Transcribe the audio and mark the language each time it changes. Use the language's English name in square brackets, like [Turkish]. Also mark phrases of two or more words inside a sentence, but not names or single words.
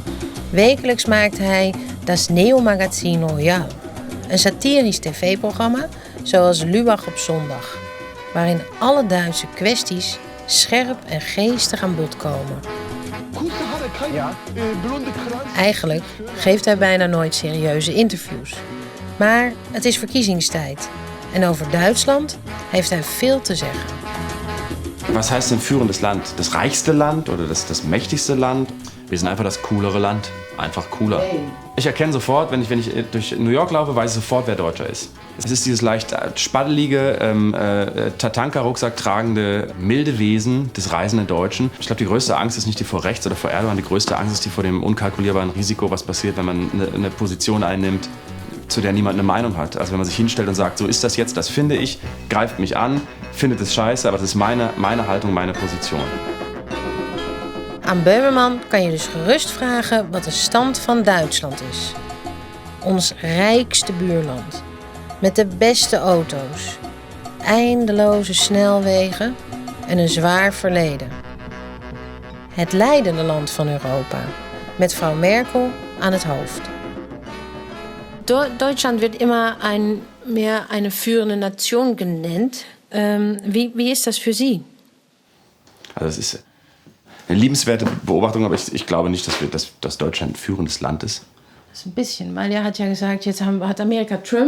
[Dutch] Wekelijks maakt hij Das Neo-Magazin Royal, een satirisch tv-programma zoals Lubach op zondag, waarin alle Duitse kwesties scherp en geestig aan bod komen. Eigenlijk geeft hij bijna nooit serieuze interviews. Maar het is verkiezingstijd en over Duitsland heeft hij veel te zeggen. [German] Was heißt denn führendes Land? Das reichste Land oder das mächtigste Land? Wir sind einfach das coolere Land. Einfach cooler. Ich erkenne sofort, wenn ich durch New York laufe, weiß ich sofort, wer Deutscher ist. Es ist dieses leicht spaddelige, Tatanka-Rucksack tragende, milde Wesen des reisenden Deutschen. Ich glaube, die größte Angst ist nicht die vor rechts oder vor Erdogan. Die größte Angst ist die vor dem unkalkulierbaren Risiko, was passiert, wenn man eine Position einnimmt, zu der niemand eine Meinung hat. Also wenn man sich hinstellt und sagt, so ist das jetzt, das finde ich, greift mich an, findet es scheiße, aber das ist meine Haltung, meine Position. [Dutch] Aan Böhmermann kan je dus gerust vragen wat de stand van Duitsland is. Ons rijkste buurland. Met de beste auto's. Eindeloze snelwegen en een zwaar verleden. Het leidende land van Europa. Met Frau Merkel aan het hoofd. [German] Deutschland wird immer mehr eine führende Nation genannt. Wie ist das für Sie? Also das ist eine liebenswerte Beobachtung, aber ich glaube nicht, dass Deutschland ein führendes Land ist. Das ist ein bisschen, weil er hat ja gesagt, jetzt hat Amerika Trump.